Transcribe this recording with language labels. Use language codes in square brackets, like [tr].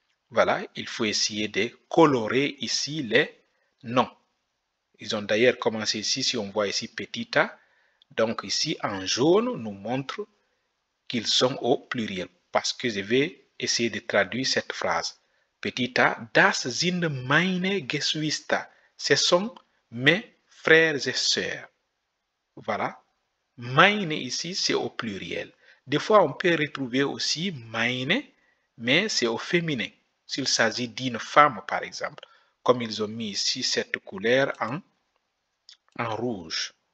[fr] Voilà, il faut essayer de colorer ici les noms. Ils ont d'ailleurs commencé ici, si on voit ici petit a, donc ici en jaune nous montre qu'ils sont au pluriel. Parce que je vais essayer de traduire cette phrase. Petit a, [de] das sind meine Geschwister. [fr] Ce sont mes frères et sœurs. Voilà. Meine ici, c'est au pluriel. Des fois, on peut retrouver aussi meine, mais c'est au féminin. S'il s'agit d'une femme, par exemple. Comme ils ont mis ici cette couleur en rouge.